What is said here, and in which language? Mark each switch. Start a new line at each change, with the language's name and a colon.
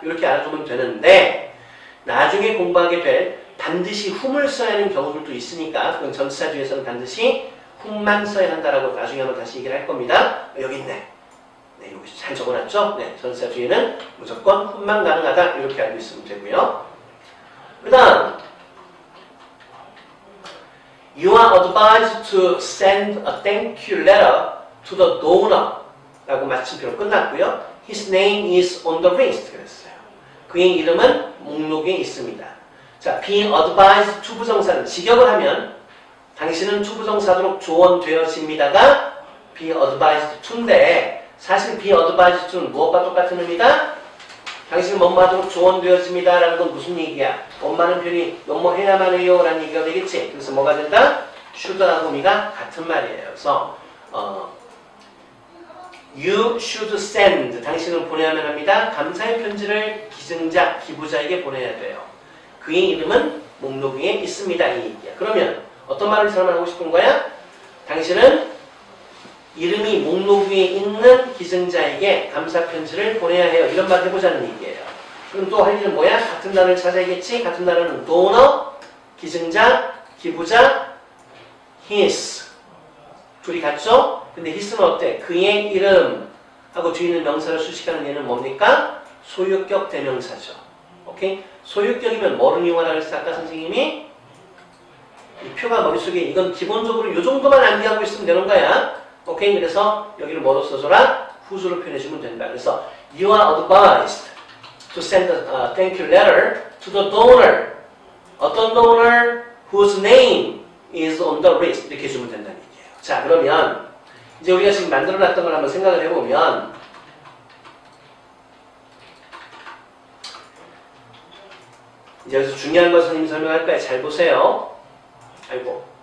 Korean: 이렇게 알아두면 되는데 나중에 공부하게 될 반드시 whom을 써야 하는 경우들도 있으니까 그건 전치사주에서는 반드시 whom만 써야 한다라고 나중에 한번 다시 얘기를 할 겁니다. 여기 있네. 네, 여기 잘 적어놨죠? 네, 전치사주에는 무조건 whom만 가능하다. 이렇게 알고 있으면 되고요. 그 다음
English: You are advised to send a thank you letter to the donor
Korean: 라고 마침표로 끝났고요.
English: His name is on the list
Korean: 그랬어요. 그의 이름은 목록에 있습니다. 자, be advised to 부정사는 직역을 하면 당신은 투부정사도록 조언되어집니다가 be advised to인데 사실 be advised to는 무엇과 똑같은 의미다? 당신은 뭐뭐하도록 조언되어집니다 라는 건 무슨 얘기야? 엄마는 편히 뭐뭐 해야만 해요 라는 얘기가 되겠지. 그래서 뭐가 된다? should하고 의미가 같은 말이에요. 그래서
English: You should send.
Korean: 당신은 보내야만 합니다. 감사의 편지를 기증자, 기부자에게 보내야 돼요. 그의 이름은 목록 위에 있습니다. 이 얘기야. 그러면 어떤 말을 사람을 하고 싶은 거야? 당신은 이름이 목록 위에 있는 기증자에게 감사 편지를 보내야 해요. 이런 말을 해보자는 얘기예요. 그럼 또 할 일은 뭐야? 같은 단어를 찾아야겠지? 같은 단어는 donor, 기증자, 기부자, his. 둘이 같죠? 근데 his는 어때? 그의 이름 하고 뒤에 있는 명사를 수식하는 얘는 뭡니까? 소유격 대명사죠. 오케이? 소유격이면 뭐를 이용하라고 했어? 아까 선생님이 이 표가 머릿속에 이건 기본적으로 이 정도만 암기하고 있으면 되는 거야. 오케이? 그래서 여기를 뭐로 써줘라? whose로 표현해주면 된다. 그래서
English: You are advised to send a thank you letter to the donor.
Korean: 어떤
English: donor? Whose name is on the list.
Korean: 이렇게 해주면 된다는 얘기예요. 자, 그러면 이제 우리가 지금 만들어놨던 걸 한번 생각을 해보면 이제 여기서 중요한 걸 선생님이 설명할 거예요. 잘 보세요. 아이고.